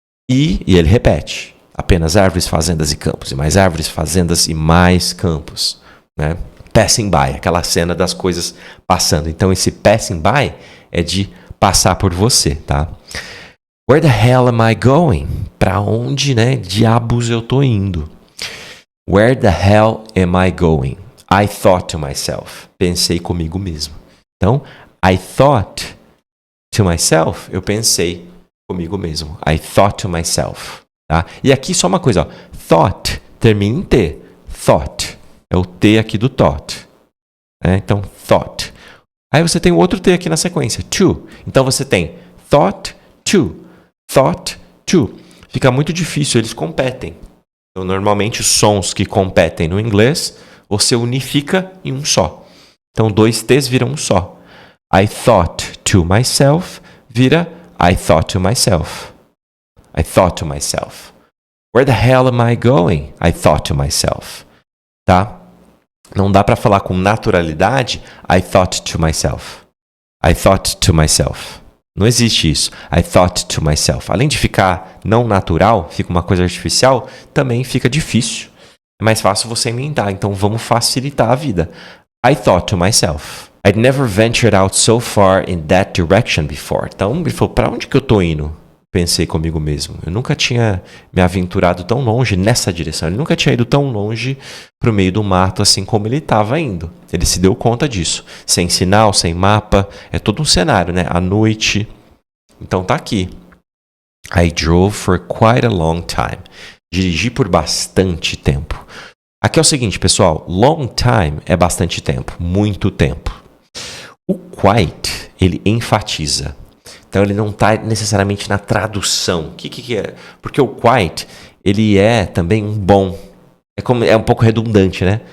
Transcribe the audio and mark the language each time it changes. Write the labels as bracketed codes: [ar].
[pt] E ele repete. Apenas árvores, fazendas e campos. E mais árvores, fazendas e mais campos. Né? Passing by, aquela cena das coisas passando. Então esse passing by é de passar por você, tá? [en] Where the hell am I going? [pt] Para onde, né, diabos eu tô indo? [en] Where the hell am I going? I thought to myself. [pt] Pensei comigo mesmo. Então, [en] I thought to myself, [pt] eu pensei comigo mesmo. I thought to myself. Tá? E aqui só uma coisa, ó. Thought termina em T. Thought. É o T aqui do thought. Então, thought. Aí você tem outro T aqui na sequência. To. Então você tem thought to. Thought to. Fica muito difícil, eles competem. Então, normalmente, os sons que competem no inglês, você unifica em um só. Então, 2 T's viram um só. [en] I thought to myself vira I thought to myself. I thought to myself. Where the hell am I going? I thought to myself. Tá? [pt] Não dá para falar com naturalidade [en] I thought to myself. I thought to myself. [pt] Não existe isso. [en] I thought to myself. [pt] Além de ficar não natural, fica uma coisa artificial, também fica difícil. É mais fácil você emendar. Então vamos facilitar a vida. [en] I thought to myself. I'd never ventured out so far in that direction before. [pt] Então ele falou, para onde que eu tô indo? Pensei comigo mesmo. Eu nunca tinha me aventurado tão longe nessa direção. Ele nunca tinha ido tão longe pro meio do mato assim como ele estava indo. Ele se deu conta disso. Sem sinal, sem mapa. É todo um cenário, né? À noite. Então tá aqui. [en] I drove for quite a long time. [pt] Dirigi por bastante tempo. Aqui é o seguinte, pessoal. Long time é bastante tempo. Muito tempo. O quite, ele enfatiza. Então ele não está necessariamente na tradução. O que é? Porque o quite, ele é também um bom. É um pouco redundante, né?